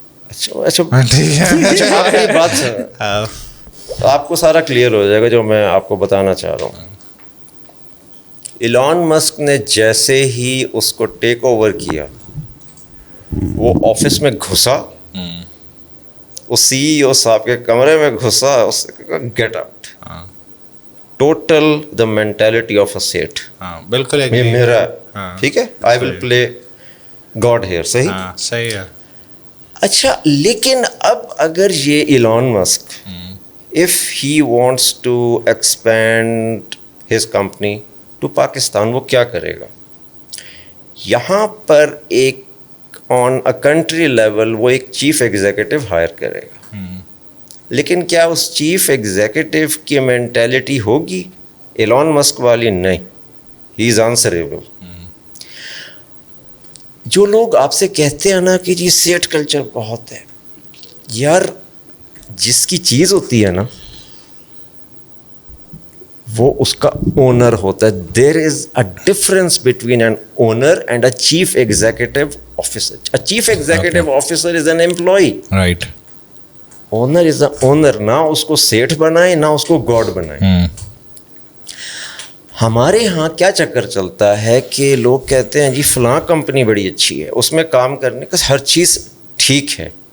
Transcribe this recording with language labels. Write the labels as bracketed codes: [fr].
[ur] اچھا آپ کی بات سن, آپ کو سارا کلیئر ہو جائے گا جو میں آپ کو بتانا چاہ رہا ہوں. ایلون مسک نے جیسے ہی اس کو ٹیک اوور کیا, وہ آفس میں گھسا, اس سی ای او صاحب کے کمرے میں گھسا, اس نے کہا [en] Get out. Total the mentality of a set. [ur] بالکل یہ میرا, ٹھیک ہے, [en] I will play God here. [ur] صحیح صحیح ہے. اچھا لیکن اب اگر یہ ایلان مسک [en] if he wants to expand his company to [ur] Pakistan وہ کیا کرے گا؟ یہاں پر ایک آن اے کنٹری لیول وہ ایک چیف ایگزیکٹو ہائر کرے گا، لیکن کیا اس چیف ایگزیکٹو کی مینٹیلٹی ہوگی ایلان مسک والی؟ نہیں. [en] He is answerable. [ur] جو لوگ آپ سے کہتے ہیں نا کہ جی سیٹ کلچر بہت ہے، یار جس کی چیز ہوتی ہے نا وہ اس کا اونر ہوتا ہے. [en] There is a difference between an owner and a chief executive officer. A chief executive officer is an employee. Right. Owner is a owner. [ur] نہ اس کو سیٹ بنائے نہ اس کو گاڈ بنائے. ہمارے ہاں کیا چکر چلتا ہے کہ لوگ کہتے ہیں جی فلاں کمپنی بڑی اچھی ہے، اس میں کام کرنے کا ہر چیز ٹھیک ہے.